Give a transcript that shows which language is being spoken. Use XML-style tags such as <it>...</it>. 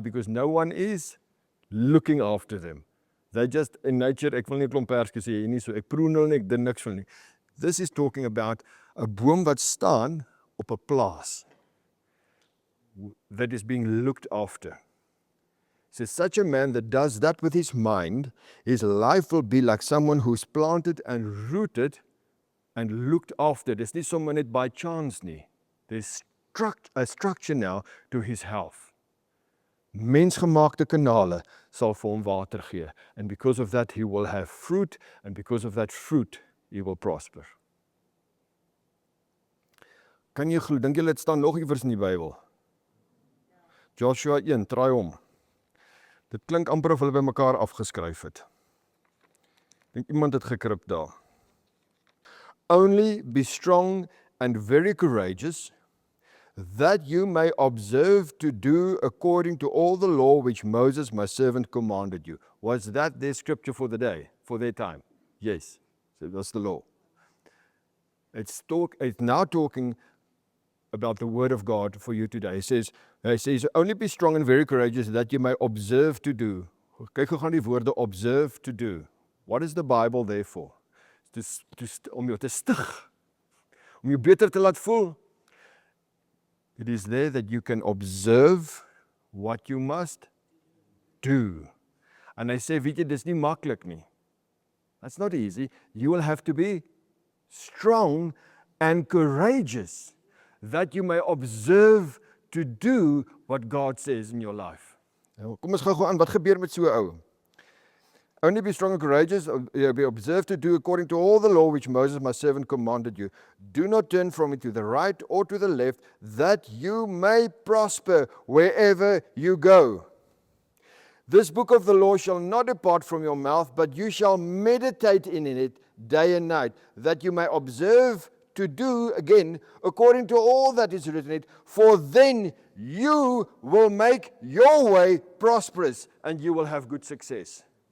<en>Because no one is looking after them. They just, in nature,</en> <af>ek wil nie 'n klomp perske sê hier nie, so ek proen hulle nie, ek doen niks van nie.</af> <en>This is talking about</en> <af>'n boom wat staan op 'n plaas</af> <en>that is being looked after. So such a man that does that with his mind, his life will be like someone who's planted and rooted and looked after.</en> <af>Dis nie sommer net by chance nie.</af> <en>There's a structure now to his health.</en> <af>Mensgemaakte kanale sal vir hom water gee.</af> <en>And because of that he will have fruit, and because of that fruit he will prosper.</en> <af>Kan jy glo, dink julle dit staan nog iewers in die Bybel? Joshua 1, draai om. Dit klink amper of hulle by mekaar afgeskryf het. Dink iemand het gekrip daar.</af> <en>Only be strong and very courageous, that you may observe to do according to all the law which Moses my servant commanded you. Was that their scripture for the day, for their time? Yes, so that's the law. It's now talking about the word of God for you today. He says, only be strong and very courageous, that you may observe to do.</en> <af>Kyk hoe gaan die woorde</af> <en>observe to do. What is the Bible there for?</en> <af>Om jou te stig, om jou beter te laat voel.</af> <en>It is there that you can observe what you must do.</en> <af>En hy sê, weet jy, dis nie maklik nie.</af> <en>That's not easy. You will have to be strong and courageous, that you may observe to do what God says in your life.</en> <af>Nou, kom ons gou aan, wat gebeur met so 'n ou?</af> <en>Only be strong and courageous, be observed to do according to all the law which Moses my servant commanded you. Do not turn from it to the right or to the left, that you may prosper wherever you go. This book of the law shall not depart from your mouth, but you shall meditate in it day and night, that you may observe to do, again, according to all that is written in it, for then you will make your way prosperous, and you will have good success.</en>